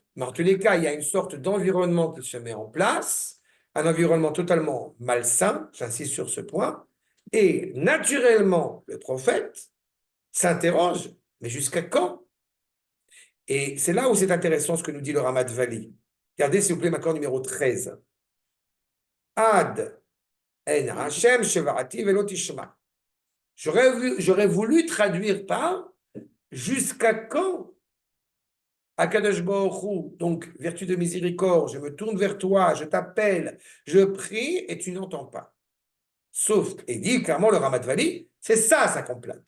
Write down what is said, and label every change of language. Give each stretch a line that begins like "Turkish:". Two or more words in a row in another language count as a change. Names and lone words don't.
French: Mais en tous les cas, il y a une sorte d'environnement qui se met en place, un environnement totalement malsain, j'insiste sur ce point, et naturellement, le prophète s'interroge, mais jusqu'à quand? Et c'est là où c'est intéressant ce que nous dit le Ramat Vali. Regardez s'il vous plaît, accord numéro 13.
Hebrew: עד אנה השם שועתי ולא תשמע.
French: J'aurais voulu traduire par jusqu'à quand
Hebrew: הקדוש ברוך הוא,
French: donc vertu de miséricorde, je me tourne vers toi, je t'appelle, je prie et tu n'entends pas. Sauf, et dit clairement le Ramat Vali, c'est ça sa complainte.